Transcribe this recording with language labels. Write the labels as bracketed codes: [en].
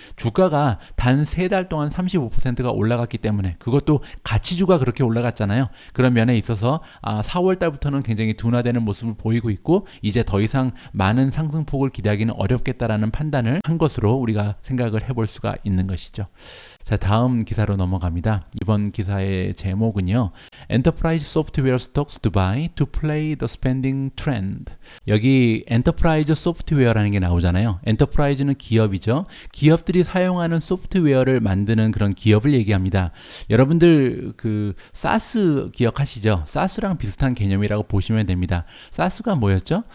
[ko] 주가가 단 3달 동안 35%가 올라갔기 때문에, 그것도 가치주가 그렇게 올라갔잖아요. 그런 면에 있어서 4월 달부터는 굉장히 둔화되는 모습을 보이고 있고, 이제 더 이상 많은 상승폭을 기대하기는 어렵겠다라는 판단을 한 것으로 우리가 생각을 해볼 수가 있는 것이죠. 자, 다음 기사로 넘어갑니다. 이번 기사의 제목은요, [en] Enterprise Software Stocks to Buy to Play the Spending Trend. [ko] 여기 엔터프라이즈 소프트웨어라는 게 나오잖아요. 엔터프라이즈는 기업이죠. 기업들이 사용하는 소프트웨어를 만드는 그런 기업을 얘기합니다. 여러분들 그 사스 기억하시죠? 사스랑 비슷한 개념이라고 보시면 됩니다. 사스가 뭐였죠?